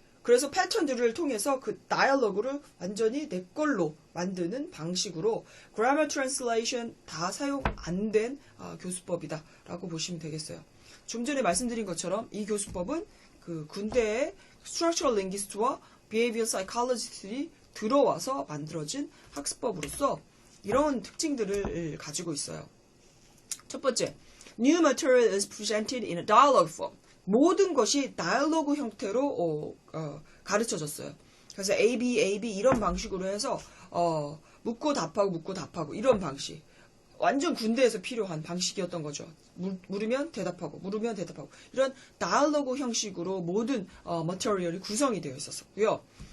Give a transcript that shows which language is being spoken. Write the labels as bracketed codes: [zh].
[ko] 그래서 패턴 드릴을 통해서 그 다이얼로그를 완전히 내 걸로 만드는 방식으로 grammar translation 다 사용 안 된 교수법이다 라고 보시면 되겠어요. 좀 전에 말씀드린 것처럼 이 교수법은 그 군대의 structural linguist와 behavioral psychologist들이 들어와서 만들어진 학습법으로서 이런 특징들을 가지고 있어요. 첫 번째, [en] new material is presented in a dialogue form. [ko] 모든 것이 다이얼로그 형태로 가르쳐졌어요. 그래서 A, B 이런 방식으로 해서 묻고 답하고 이런 방식. 완전 군대에서 필요한 방식이었던 거죠. 물으면 대답하고 이런 다이얼로그 형식으로 모든 머티리얼이 구성이 되어 있었고요.